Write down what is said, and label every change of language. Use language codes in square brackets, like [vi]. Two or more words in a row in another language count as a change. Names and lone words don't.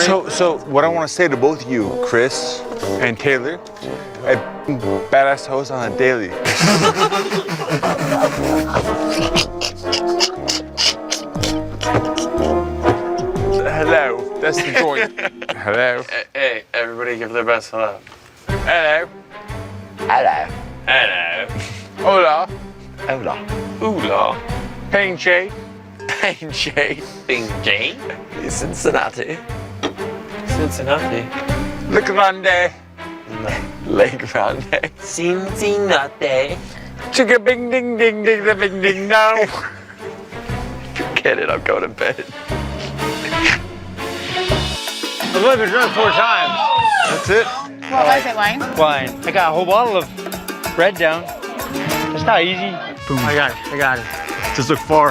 [en] So what I want to say to both of you, Chris and Taylor, a badass host on a daily. Hello, that's the joint. Hello. Hey, everybody give their best hello. Hello. Hello. Hello. Hola. [es] Hola. Hola. [en] Pinche. Pinche. Pinche. Cincinnati. Cincinnati. Le Grande. Le Grande. Cincinnati. Chicka bing ding ding ding the bing ding now. Forget it, I'm going to bed. I've only been drunk 4 times. That's it. What was it, wine? Wine. I got a whole bottle of red down. It's not easy. Boom. I got it. Just look far.